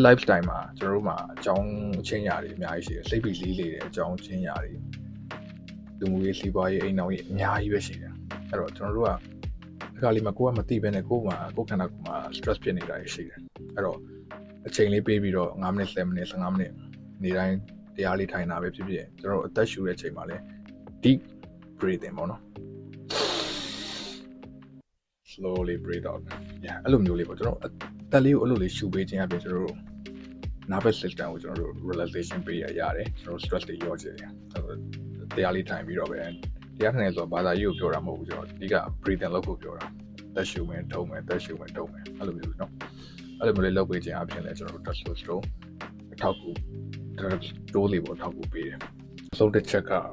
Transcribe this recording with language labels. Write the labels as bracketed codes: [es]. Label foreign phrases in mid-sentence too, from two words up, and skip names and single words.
[my] lifestyle မှာကျွန်တော်တို့မှာအကြောင်းအချင်းရာတွေအများကြီးရှိတယ်စိတ်ဖိစီးလေတဲ့အကြောင်းအချင်းရာတွေလူမှုရေးစီးပွားရေးအိမ်အောင်ရေးအများကြီးပဲရှိတယ်အဲ့တော့ကျွန်တော်တို့ကအခါလေးမှာကိုကမသိဘဲနဲ့ကိုခန္ဓာကိုယ်မှာ stress ဖြစ်နေတာရှိတယ်အဲ့တော့အချိန်လေးပေးပြီးတော့9မိနစ်10မိနစ်15မိနစ်နေတိုင်းတရားလေးထိုင်တာပဲဖြစ်ဖြစ်ကျွန်တော်တို့အသက်ရှူတဲ့အချိန်မှာလဲ [en] deep breathing [my] ပေါ့နော် [en] slowly breathe out [my] အဲ့လိုမျိုးလေးပေါ့ကျွန်တော်တက်လေးကိုအဲ့လိုလေးရှူပေးခြင်းအပြင်ကျွန်တော်တို့ [en] nervous system [my] ကိုကျွန်တော်တို့ relaxation ပေးရတယ်ကျွန်တော် stress တွေလျော့ချတယ်တရားလေးထိုင်ပြီးတော့ပဲတရားထိုင်နေဆိုတော့ဘာသာရေးကိုပြောတာမဟုတ်ဘူးကျွန်တော်အဓိက breathing လုပ်ဖို့ပြောတာတက်ရှူမယ်ထုံမယ်တက်ရှူမယ်ထုံမယ်အဲ့လိုမျိုးနော်အဲ့လိုမျိုးလေးလုပ်ပေးခြင်းအပြင်လဲကျွန်တော်တို့ testosterone အထောက်ကူတိုးလေးပေါ့အထောက်ကူပေးတယ်ဆုံးတစ်ချက်က